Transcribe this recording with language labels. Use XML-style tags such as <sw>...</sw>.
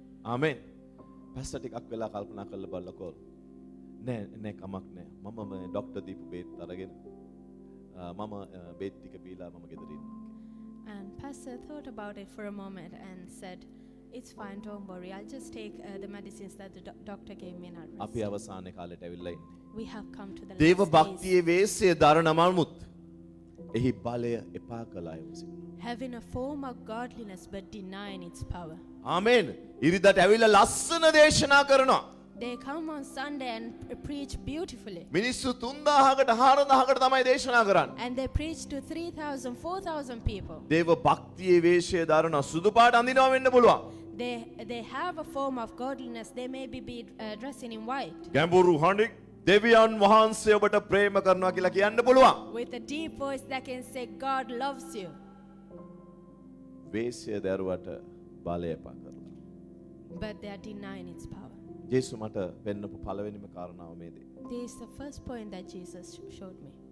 <si>ආමෙන්. පැස්ටර් ටිකක් වෙලා කල්පනා කරලා බලලා නෑ කමක් නෑ. මම මේ ડોක්ටර් දීපු බේත් අරගෙන මම බේත් ටික බීලා මම ගෙදර ඉන්නවා.</si> <en>And pastor thought about it for a moment and said, it's fine, don't worry. I'll just take the medicines that the doctor gave me and I'll</en> <si>අපි</si> <en>rest.</en> <si>අවසානයේ කාලයට ඇවිල්ලා ඉන්නේ.</si> <en>We have come to the</en> <si>දේව</si> <en>last days.</en> <si>භක්තියේ වේශය දරන මමුත් එහි බලය එපා කළා යොසිනවා.</si> <en>Having a form of godliness but denying its power.</en> <si>ආමෙන්. ඉරිදට ඇවිල්ලා ලස්සන දේශනා කරනවා.</si> <en>They come on Sunday and preach beautifully.</en> <si>මිනිස්සු 3000කට 4000කට තමයි දේශනා කරන්නේ.</si> <en>And they preach to 3,000, 4,000 people.</en> <si>දේව භක්තියේ වේශය දරන සුදු පාට අඳිනවා වෙන්න පුළුවන්.</si> <en>They have a form of godliness. They may be dressing in white.</en> <si>ගැඹුරු හඬින් දෙවියන් වහන්සේ ඔබට ප්‍රේම කරනවා කියලා කියන්න පුළුවන්.</si> <en>With a deep voice that can say, God loves you.</en> <si>වේශය දරුවට බලය එපා කරලා.</si> <en>But they are denying its power.</en> <si>ජේසු මට වෙන්නපු පළවෙනිම කාරණාව මේ දේ.</si> <en>This is the first point that Jesus showed me.</en>